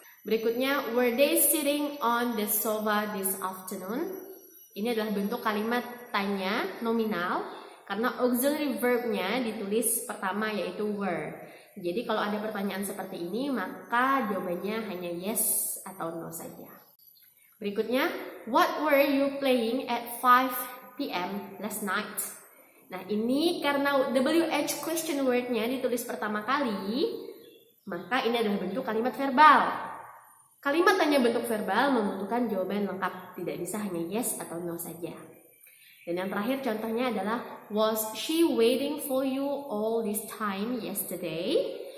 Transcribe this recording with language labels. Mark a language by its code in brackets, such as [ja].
[id] Berikutnya, [en] were they sitting on the sofa this afternoon? [id] Ini adalah bentuk kalimat tanya nominal karena auxiliary verbnya ditulis pertama yaitu were. Jadi kalau ada pertanyaan seperti ini, maka jawabannya hanya yes atau no saja. Berikutnya, [en] what were you playing at 5 p.m. last night? [id] Nah, ini karena WH question word-nya ditulis pertama kali, maka ini adalah bentuk kalimat verbal. Kalimat tanya bentuk verbal membutuhkan jawaban lengkap, tidak bisa hanya yes atau no saja. Dan yang terakhir contohnya adalah [en] was she waiting for you all this time yesterday?